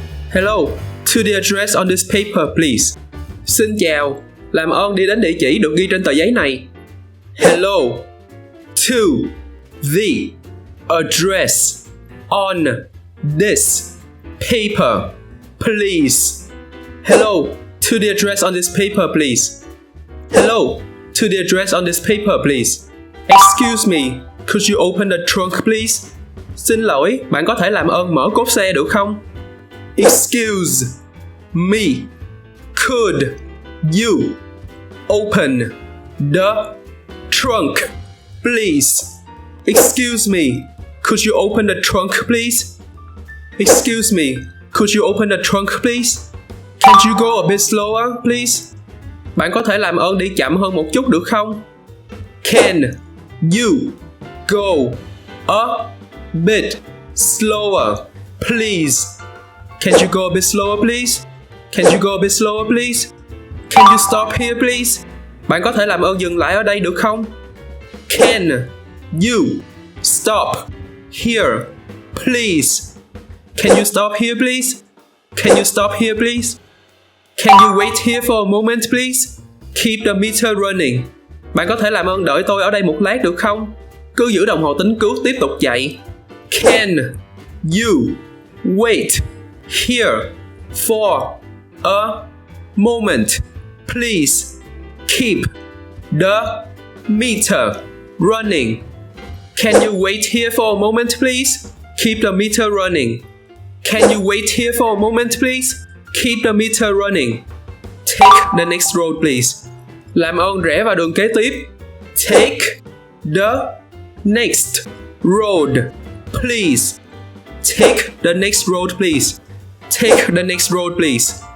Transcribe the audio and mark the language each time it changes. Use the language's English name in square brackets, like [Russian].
[English] Hello, to the address on this paper please. [Vietnamese] Xin chào, làm ơn đi đến địa chỉ được ghi trên tờ giấy này. [English] Hello, to the address on this paper please. Hello, to the address on this paper please. Hello, to the address on this paper please. Excuse me, could you open the trunk please? [Vietnamese] Xin lỗi, bạn có thể làm ơn mở cốp xe được không? [English] Excuse me, could you open the trunk please? Excuse me, could you open the trunk please? Excuse me, could you open the trunk please? Can't you go a bit slower please? [Vietnamese] Bạn có thể làm ơn đi chậm hơn một chút được không? [English] Can you go a bit slower please? Can you go a bit slower please? Can you go a bit slower please? Can you stop here please? [Vietnamese] Bạn có thể làm ơn dừng lại ở đây được không? [English] Can you stop here please? Can you stop here please? Can you stop here please? Can you wait here for a moment please? Keep the meter running. [Vietnamese] Bạn có thể làm ơn đợi tôi ở đây một lát được không? Cứ giữ đồng hồ tính cứu tiếp tục chạy. [English] Can you wait here for a moment please? Keep the meter running. Can you wait here for a moment please? Keep the meter running. Can you wait here for a moment please? Keep the meter running. Take the next road please. [Vietnamese] Làm ơn rẽ vào đường kế tiếp. [English] Take the next road please. Take the next road please. Take the next road please.